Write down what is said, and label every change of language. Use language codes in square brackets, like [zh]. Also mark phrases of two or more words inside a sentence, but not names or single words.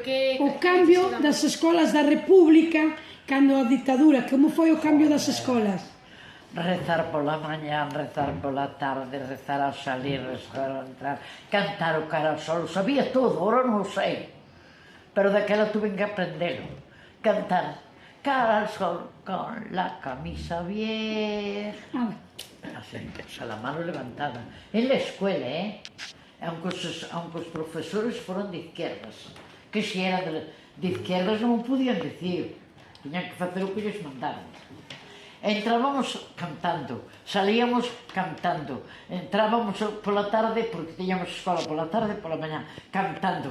[gl] O cambio das escolas da República cando a ditadura, como foi o cambio das escolas? Rezar pola mañá, rezar pola tarde, rezar ao salir, rezar ao entrar, cantar o cara ao sol, sabía todo, ahora non o sei, pero daquela tuve que aprendelo, cantar [es] cara al sol con la camisa vieja, así, a la mano levantada, en la escuela, aunque [gl] os profesores foron [es] de izquierdas, [gl] que se era [es] de izquierdas [gl] non o podían decir, tiñan que facer o que lles mandaban. Entrábamos cantando, salíamos cantando, entrábamos pola tarde, porque tiñamos escola pola tarde e pola mañá, cantando.